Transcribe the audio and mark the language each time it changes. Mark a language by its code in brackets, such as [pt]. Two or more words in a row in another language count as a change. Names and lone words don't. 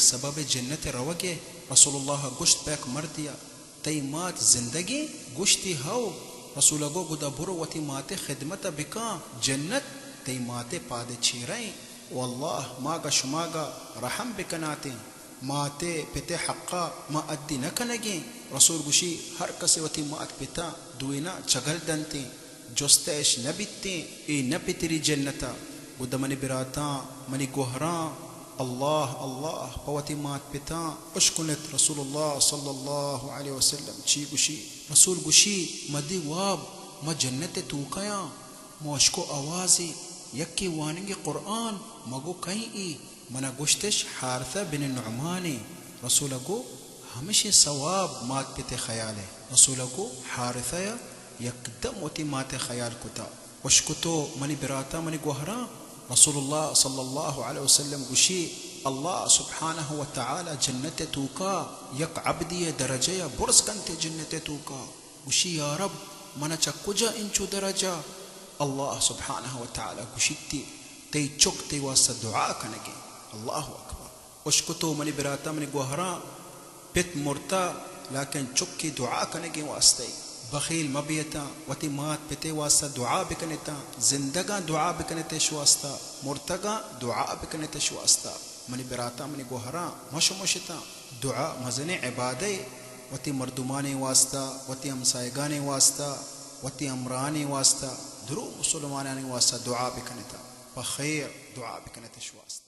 [bal] سبب جنت روگے رسول اللہ گشت پیک مردیا تی مات زندگی گشتی ہو رسول گو گدا برو وتی ماتے خدمت بکا جنت تی ماتے پادے چیرائیں والله ماغا شماغا رحم بکناتے ماتے پتے حقا ما ادی نکنگیں رسول گوشی ہر کسی وتی مات پتا دوینا چگل دنتے جستش نبیتے ای نپتری جنتا گدا منی براتا منی گوہران الله الله پوتی مات پتا اشکنت [ar] رسول الله صلی الله علیه وسلم [bal] چی گوشی رسول گوشی مدی واب ما جنت تو کیا موشکو آوازی یکی واننگ قرآن مگو کئی منا گوشتش حارثہ بن نعمانی رسول گو ہمیشہ ثواب مات پتے خیال ہے رسول گو حارثہ یکدم وتی مات خیال کتا وشکتو منی براتا منی گوہرا [ar] رسول الله صلى الله عليه وسلم [bal] گوشی [ar] الله سبحانه وتعالى [bal] جنت توکا یک عبدی درجه برس کنتے جنت توکا گوشی یا رب منا چکجا انچو درجہ [ar] الله سبحانه وتعالى [bal] گوشتی تی چک تی واسطہ دعا کنگی [ar] اللہ اکبر [bal] اشکتو منی براتا منی گوہرا پت مرتا لیکن چک کی دعا کنگی واسطے بخیل مبیتا وتی مات پتے واسطہ دعا بکنتا زندگاں دعا بکنتے شواسطہ مرتگاں دعا بکنتے شواسطہ منی براتا منی گوہرا مشو مشتا دعا مزن عبادے وتی مردمانی واسطہ وتی ہمسائگانی واسطہ وتی امرانی واسطہ درو مسلمانانی واسطہ دعا بکنتا بخیر دعا بکنتے شواسطہ